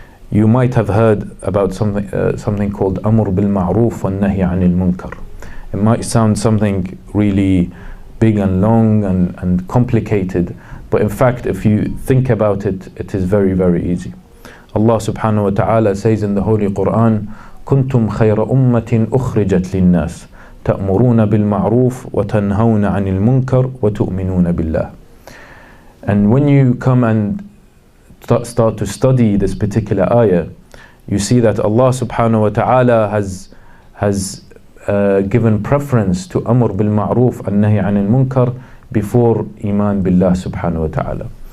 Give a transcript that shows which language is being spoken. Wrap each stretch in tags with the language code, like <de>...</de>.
<en>You might have heard about something called Amr bil Ma'ruf wa Nahy anil Munkar. It might sound something really big and long and complicated, but in fact, if you think about it, it is very, very easy.</en> <ar>Allah subhanahu wa ta'ala</ar> <en>says in the Holy Quran,</en> <ar>كنتم خير أمة أخرجت للناس تأمرون بالمعروف وتنهون عن المنكر وتؤمنون بالله.</ar> <en>And when you come and start to study this particular ayah, you see that Allah subhanahu wa ta'ala has has given preference to Amr bil Ma'ruf and Nahi anil Munkar before Iman billah subhanahu wa ta'ala.</en>